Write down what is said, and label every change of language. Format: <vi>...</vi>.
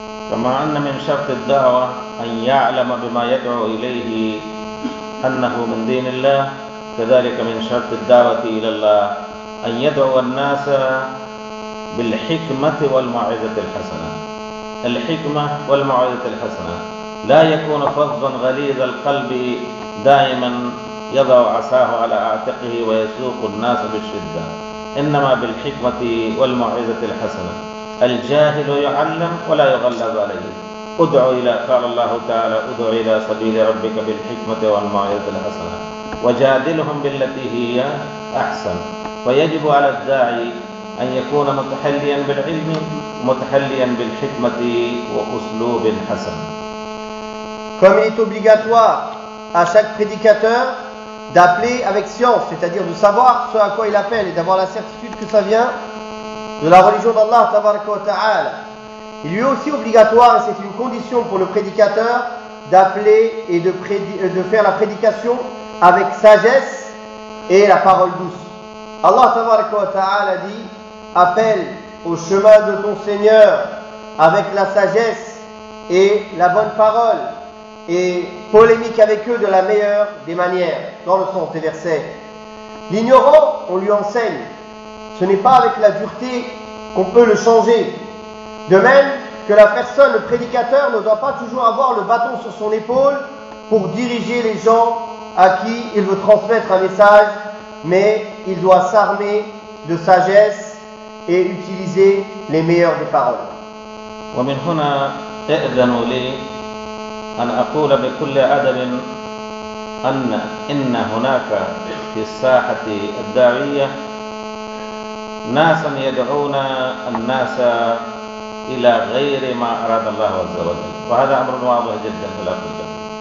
<fr>Comme un ami en charge de da'wa,</fr> <ar>un ya'lam bima yad'u ilayhi annahu min dinillah, كذلك من شرط الدعوة إلى الله أن يدعو الناس بالحكمة والموعظة الحسنة. الحكمة والموعظة الحسنة لا يكون فظا غليظ القلب دائما يضع عصاه على أعتقه ويسوق الناس بالشدة، إنما بالحكمة والموعظة الحسنة. الجاهل يعلم ولا يغلظ عليه. ادعو إلى، قال الله تعالى، ادعو إلى سبيل ربك بالحكمة والموعظة الحسنة وجادلهم بالتي هي أحسن. ويجب على الداعي أن يكون متحليا بالعلم، متحليا بالحكمة وأسلوب حسن.</ar> <fr>Comme il est obligatoire à chaque prédicateur d'appeler avec science, c'est-à-dire de savoir ce à quoi il appelle et d'avoir la certitude que ça vient de la religion d'Allah tabaraka wa ta'ala. Il lui est aussi obligatoire, et c'est une condition pour le prédicateur, d'appeler et de faire la prédication avec sagesse et la parole douce. Allah tabaraka wa ta'ala dit: appelle au chemin de ton Seigneur avec la sagesse et la bonne parole, et polémique avec eux de la meilleure des manières, dans le sens des versets. L'ignorant, on lui enseigne. Ce n'est pas avec la dureté qu'on peut le changer. De même que la personne, le prédicateur, ne doit pas toujours avoir le bâton sur son épaule pour diriger les gens à qui il veut transmettre un message, mais il doit s'armer de sagesse et utiliser les meilleures des paroles.</fr> <ar>ومن هنا أذن لي أن أقول بكل أدب أن إن هناك في الساحة الداعية ناسا يدعون الناس إلى غير ما أراد الله عز وجل، وهذا أمر واضح جدا في الأخير.</ar>